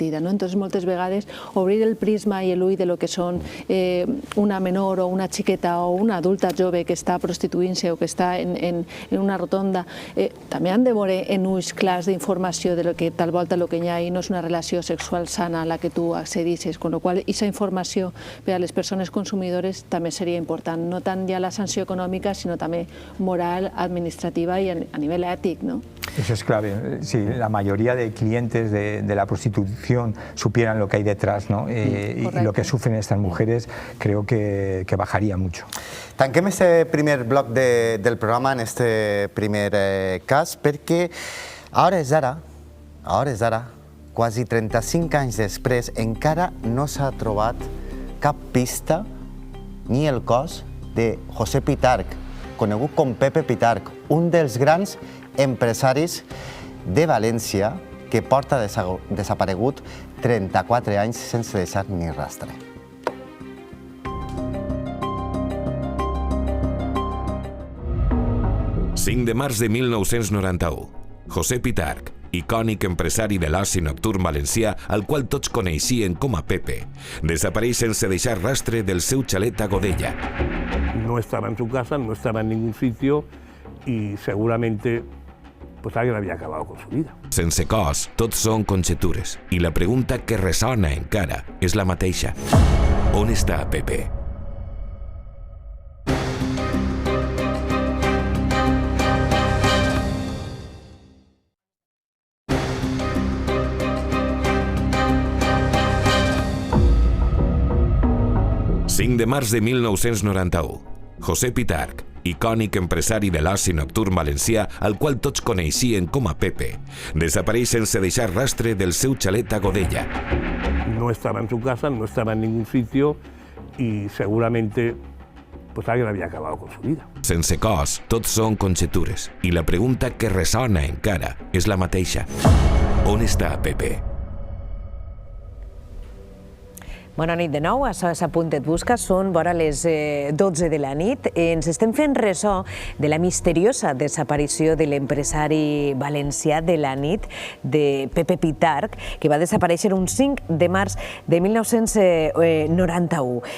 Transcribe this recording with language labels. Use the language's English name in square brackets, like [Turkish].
[Catalan] Entonces, moltes vegades, obrir el prisma i l'ull de lo que són una menor o una xiqueta o una adulta jove que està prostituint-se o que està en una rotonda, també han de veure en ulls clars d'informació de lo que tal volta el que hi ha i no és una relació sexual sana a la que tu accedisses, con lo qual aquesta informació per a les persones consumidores també seria important, no tant ja la sanció econòmica, sinó també moral, administrativa i a nivell ètic, no? [Spanish] Eso es clave. Si la mayoría de clientes de la prostitución supieran lo que hay detrás, ¿no? Y lo que sufren estas mujeres, creo que bajaría mucho. [Catalan] Tanquem este primer bloc del programa en este primer cas, perquè a hores d'ara, quasi 35 anys després, encara no s'ha trobat cap pista ni el cos de José Pitarch, conegut com Pepe Pitarch, un dels grans empresaris de València que porta desaparegut 34 anys sense deixar ni rastre. El 5 de març de 1991, José Pitarch, icònic empresari de l'oci nocturn valencià, al qual tots coneixien com a Pepe, desapareix sense deixar rastre del seu xalet a Godella. [Spanish] No estaba en su casa, no estaba en ningún sitio y seguramente pues alguien había acabado con su vida. [Catalan] Sense cos, tot són conjectures, i la pregunta que ressona encara és la mateixa. On està Pepe? El 5 de març de 1991, José Pitarch, icònic empresari de l'oci nocturn valencià, al qual tots coneixien com a Pepe, desapareix sense deixar rastre del seu xalet a Godella. [Spanish] No estaba en su casa, no estaba en ningún sitio y seguramente pues alguien había acabado con su vida. [Catalan] Sense cos, tot són conjectures, i la pregunta que ressona encara és la mateixa. On està Pepe? Bona nit de nou, això és A punt et busca, són vora les 12 de la nit. Ens estem fent ressò de la misteriosa desaparició de l'empresari valencià de la nit, de Pepe Pitarch, que va desaparèixer un 5 de març de 1991.